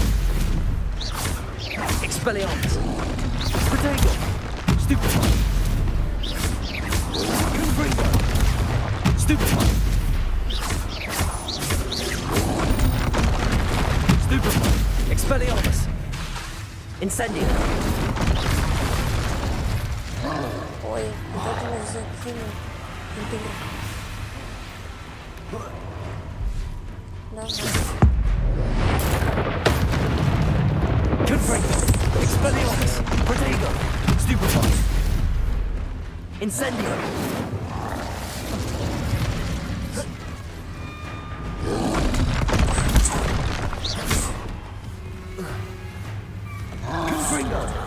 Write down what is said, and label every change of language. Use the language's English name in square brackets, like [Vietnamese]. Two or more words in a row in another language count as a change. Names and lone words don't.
[Russian] Expelliarmus. Protego. Stupefy. Confringo. Stupefy. Stupefy. Expelliarmus. Incendio. Ой, вот это мы закинем. Давай. Confringo. Expelliarmus. Protego. Stupefy. Incendio. Confringo.